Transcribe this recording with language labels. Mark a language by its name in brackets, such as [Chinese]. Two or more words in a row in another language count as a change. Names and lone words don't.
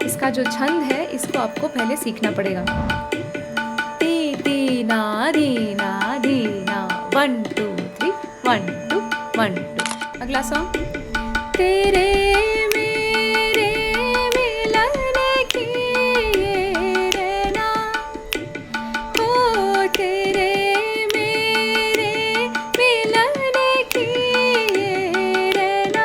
[Hindi] इसका जो छंद है इसको आपको पहले सीखना पड़ेगा। ती ती ना धी ना धी ना, 1 2 3 1 2 1 2। अगला सॉन्ग, तेरे मेरे मिलन की ये रहना, हो तेरे मेरे मिलन की ये रहना।